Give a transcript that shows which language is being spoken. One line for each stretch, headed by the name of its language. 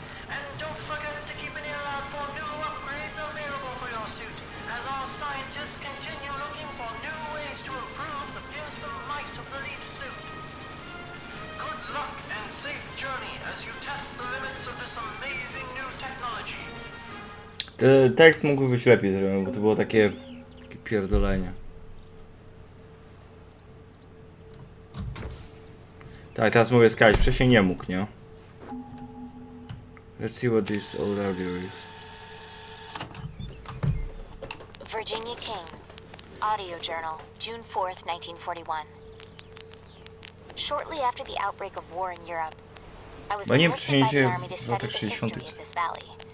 English: And don't forget to keep an ear out for new upgrades available for your suit, as our scientists continue looking for new ways to improve the fearsome might of the Leaf suit. Good luck and safe journey as you test the limits of this amazing new technology.
Polish: Tekst mógłby być lepiej zrobiony, bo to było takie pierdolenie. Tak, teraz mogę skakać, wcześniej nie mógł, nie?
English: Let's see what this old audio is. Virginia King, Audio Journal, June 4th, 1941. Shortly after the outbreak of war in Europe, I was enlisted by the army to study the history of this valley.